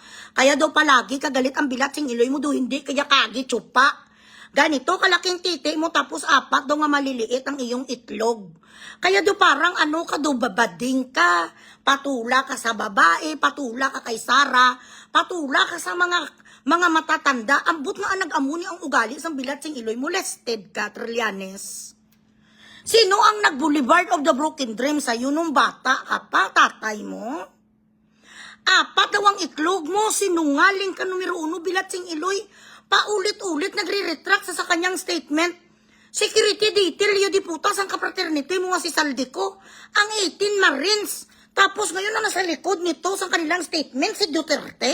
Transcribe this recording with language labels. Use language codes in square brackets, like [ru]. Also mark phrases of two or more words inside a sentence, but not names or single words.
[tl] Kaya daw palagi kagalit ang [ceb] bilatsing Iloy [tl] mo, do hindi kaya kagi tsupa. Ganito kalaking titi mo, tapos 4 daw nga maliliit ang iyong itlog. Kaya daw parang ano ka daw, babading ka, patula ka sa babae, patula ka kay Sara, patula ka sa mga matatanda, [ceb] ambot nga nag-amuni ang ugali sa bilatsing Iloy, molested ka, Trillanes. [tl] Sino ang nag-Boulevard of the Broken Dream sa'yo nung bata ka pa, tatay mo? 4 daw ang itlog mo, sinungaling ka numero 1, [ceb] bilatsing Iloy, [tl] paulit-ulit nagre-retract sa kanyang statement. [en] Security detail, [tl] yun di putas ang kapraternity mo nga si Saldico, ang 18 Marines, tapos ngayon na nasa likod nito sa kanilang statement si Duterte.